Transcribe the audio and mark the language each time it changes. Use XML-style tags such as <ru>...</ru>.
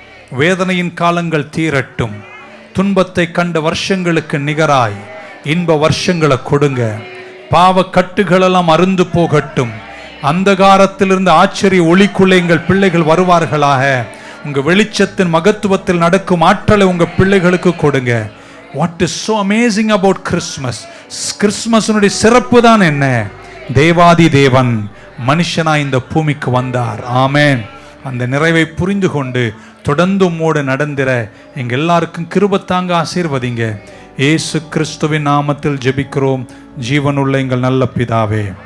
<ta>வேதனையின் காலங்கள் தீரட்டும். துன்பத்தை கண்ட வருஷங்களுக்கு நிகராய் இன்ப வருஷங்களை கொடுங்க. பாவ கட்டுகளெல்லாம் அருந்து போகட்டும். அந்தகாரத்திலிருந்து ஆச்சரிய ஒளிக்குள்ளே எங்கள் பிள்ளைகள் வருவார்களாக. உங்க வெளிச்சத்தின் மகத்துவத்தில் நடக்கும் ஆற்றலை உங்க பிள்ளைகளுக்கு கொடுங்க.</ta> <en>What is so amazing about Christmas?</en> <ta>கிறிஸ்மஸினுடைய சிறப்பு தான் என்ன? தேவாதி தேவன் மனுஷனாய் இந்த பூமிக்கு வந்தார். ஆமென். அந்த நிறைவை புரிந்து கொண்டு தொடர்ந்து உம்மோடு நடந்திர எங்க எல்லாருக்கும் கிருபை தாங்க. ஆசீர்வதிங்க. இயேசு கிறிஸ்துவின் நாமத்தில் ஜெபிக்கிறோம் ஜீவனுள்ள எங்கள் நல்ல பிதாவே.</ta>